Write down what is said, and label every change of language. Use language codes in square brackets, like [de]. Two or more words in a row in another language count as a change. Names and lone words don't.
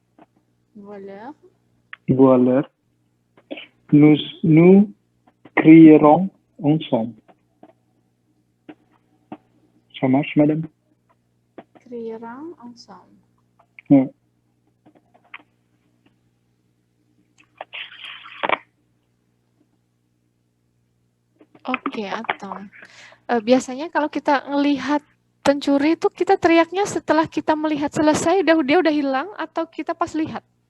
[fr] Voleur. nous crierons ensemble. Ça marche, madame? Crieront ensemble. Oui. Ok. Oke, attends. [id] Biasanya kalau kita ngelihat pencuri itu kita teriaknya setelah kita melihat selesai, dia udah hilang, atau kita pas lihat?